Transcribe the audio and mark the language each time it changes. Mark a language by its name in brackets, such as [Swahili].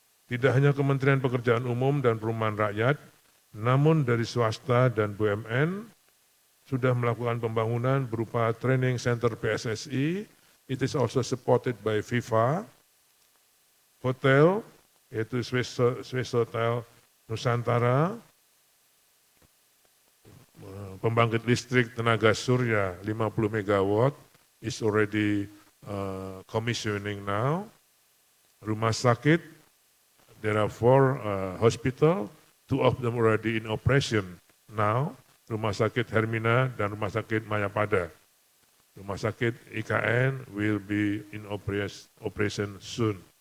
[Indonesian] Tidak hanya Kementerian Pekerjaan Umum dan Perumahan Rakyat, namun dari swasta dan BUMN sudah melakukan pembangunan berupa training center PSSI. [English] It is also supported by FIFA, hotel, yaitu Swiss Hotel Nusantara, [Indonesian] pembangkit listrik tenaga surya [English] 50 megawatt is already commissioning now. Rumah sakit, there are 4 hospital, 2 of them already in operation now. [Indonesian] Rumah sakit Hermina dan Rumah sakit Mayapada. [English] Rumah sakit IKN will be in operation soon.